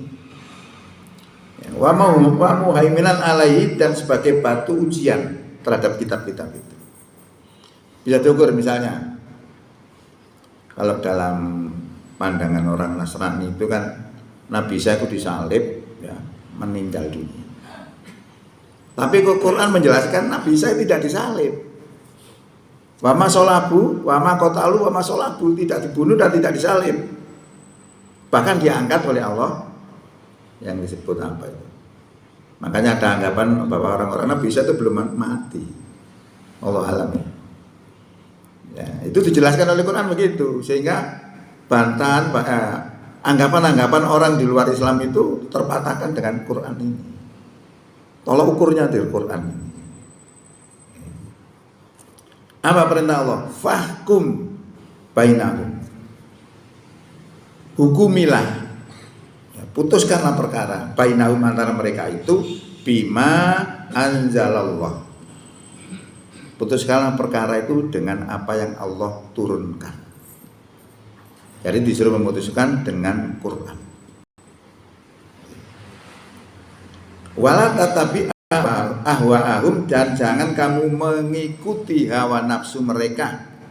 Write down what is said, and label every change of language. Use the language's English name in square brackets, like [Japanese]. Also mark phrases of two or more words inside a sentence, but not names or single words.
[Arabic] ومهيمنا عليه, [Indonesian] dan sebagai batu ujian terhadap kitab-kitab itu. Bisa diukur misalnya, kalau dalam pandangan orang Nasrani itu kan Nabi Isa itu disalib, ya, meninggal dunia. Tapi Quran menjelaskan Nabi Isa tidak disalib. [Arabic] وما صلبوا وما قتلوا وما صلبوا, [Indonesian] tidak dibunuh dan tidak disalib. Bahkan diangkat oleh Allah yang disebut apa itu. Makanya ada anggapan bahwa orang-orang Nabi Isa itu belum mati. [Arabic] الله أعلم. [Indonesian] Ya, itu dijelaskan oleh Quran begitu, sehingga bantahan anggapan-anggapan orang di luar Islam itu terpatahkan dengan Quran ini. Tolak ukurnya dari Quran ini. Apa perintah Allah? [Arabic] فاحكم بينهم. [Indonesian] Hukumilah, ya, putuskanlah perkara bainahum antara mereka itu [Arabic] بما أنزل الله. [Indonesian] Putuskanlah perkara itu dengan apa yang Allah turunkan. Jadi disuruh memutuskan dengan Quran. [Arabic] ولا تتبع أهواءهم, [Indonesian] dan jangan kamu mengikuti hawa nafsu mereka.